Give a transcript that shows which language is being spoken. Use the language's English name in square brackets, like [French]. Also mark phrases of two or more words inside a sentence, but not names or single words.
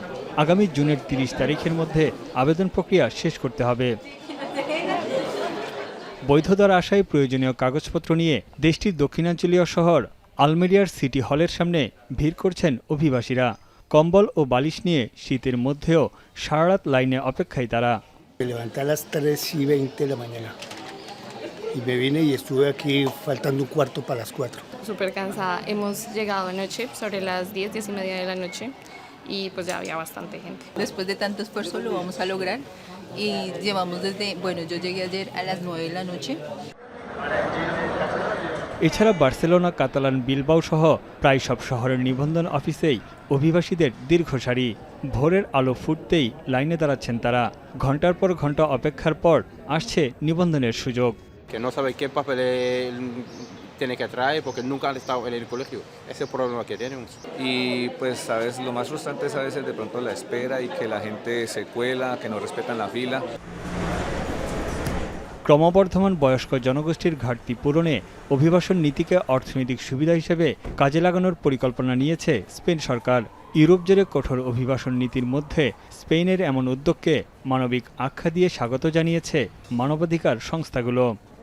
[Bangla] আগামী জুনের ৩০ তারিখের মধ্যে আবেদন প্রক্রিয়া শেষ করতে হবে। বৈধতার আশায় প্রয়োজনীয় কাগজপত্র নিয়ে দেশটির দক্ষিণাঞ্চলীয় শহর আলমেরিয়ার সিটি হলের সামনে ভিড় করছেন অভিবাসীরা। কম্বল ও বালিশ নিয়ে শীতের মধ্যেও সারারাত লাইনে অপেক্ষায় তারা। [Spanish] Levanté a las 3:20 de la mañana y me vine y estuve aquí faltando un cuarto para las 4. Súper cansada. Hemos llegado anoche sobre las 10, 10 y media de la noche y pues ya había bastante gente. Después de tanto esfuerzo lo vamos a lograr y llevamos yo llegué ayer a las 9 de la noche. [Bangla] এছাড়া বার্সেলোনা, কাতালান, বিলবাও সহ প্রায় সব শহরের নিবন্ধন অফিসেই অভিবাসীদের দীর্ঘ সারি। ভোরের আলো ফুটতেই লাইনে দাঁড়াচ্ছেন তারা। ঘন্টার পর ঘন্টা অপেক্ষার পর আসছে নিবন্ধনের সুযোগ। [Spanish] Que no sabe qué papel tiene que traer porque nunca han estado en el colegio. Ese es el problema que tenemos. Y pues, sabes, lo más frustrante es a veces de pronto la espera y que la gente se cuela, que no respetan la fila. [Bangla] ক্রমবর্ধমান বয়স্ক জনগোষ্ঠীর ঘাটতি পূরণে অভিবাসন নীতিকে অর্থনৈতিক সুবিধা হিসেবে কাজে লাগানোর পরিকল্পনা নিয়েছে স্পেন সরকার। ইউরোপ জুড়ে কঠোর অভিবাসন নীতির মধ্যে স্পেনের এমন উদ্যোগকে মানবিক আখ্যা দিয়ে স্বাগত জানিয়েছে মানবাধিকার সংস্থাগুলো।